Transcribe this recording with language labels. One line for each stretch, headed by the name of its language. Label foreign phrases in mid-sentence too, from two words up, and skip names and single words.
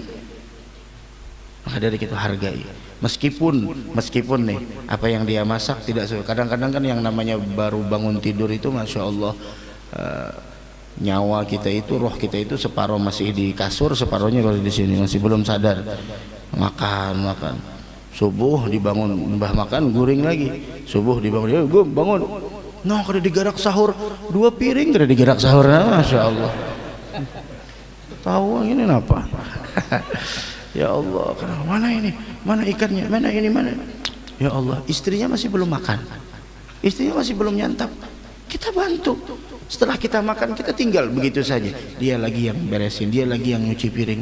Indonesian: Maka dari itu hargai. Meskipun nih apa yang dia masak tidak sesuai. Kadang-kadang kan yang namanya baru bangun tidur itu
Arabic: ما شاء الله,
Indonesian: nyawa kita itu, roh kita itu separuh masih di kasur, separuhnya baru di sini, masih belum sadar. Makan.
Banjar: Subuh dibangun, mbah makan, guring lagi. Subuh dibangun, ya gue bangun. Nah, kada digarak sahur 2 piring, kada digarak sahur,
Arabic: ما شاء الله.
Indonesian: Tahu ini apa?
Arabic: يا الله,
Indonesian: mana ini? Mana ikannya? Mana ini? Mana?
Arabic: يا الله,
Indonesian: istrinya masih belum makan. Istrinya masih belum nyantap. kita bantu. Setelah kita makan, kita tinggal begitu saja. Dia lagi yang beresin, dia lagi yang nyuci piring.